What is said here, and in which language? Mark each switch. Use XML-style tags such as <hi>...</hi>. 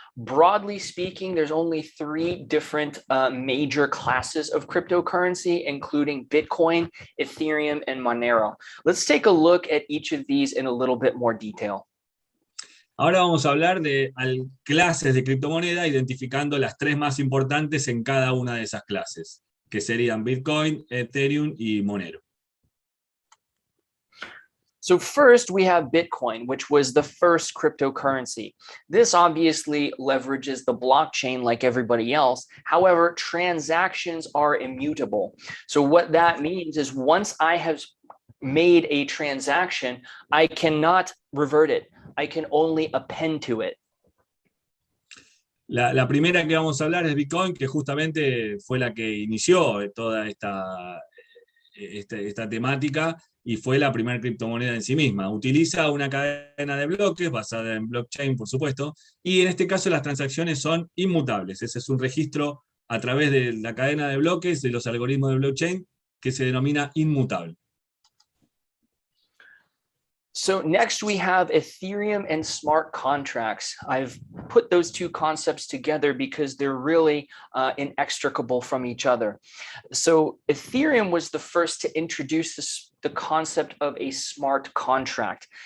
<en>Broadly speaking, there's only 3 different major classes of cryptocurrency, including Bitcoin, Ethereum, and Monero. Let's take a look at each of these in a little bit more detail.</en> <es>Ahora vamos a hablar de clases de criptomoneda, identificando las 3 más importantes en cada una de esas clases, que serían Bitcoin, Ethereum y Monero.</es> <en>So first, we have Bitcoin, which was the first cryptocurrency. This obviously leverages the blockchain like everybody else. However, transactions are immutable. So what that means is once I have made a transaction, I cannot revert it. I can only append to it.</en> <es>La primera que vamos a hablar es Bitcoin, que justamente fue la que inició toda esta temática y fue la primera criptomoneda en sí misma. Utiliza una cadena de bloques basada en blockchain, por supuesto, y en este caso las transacciones son inmutables. Ese es un registro a través de la cadena de bloques de los algoritmos de blockchain que se denomina inmutable.</es> <en>So next we have Ethereum and smart contracts. I've put those 2 concepts together because they're really inextricable from each other. So Ethereum was the first to introduce the concept of a smart contract.</en>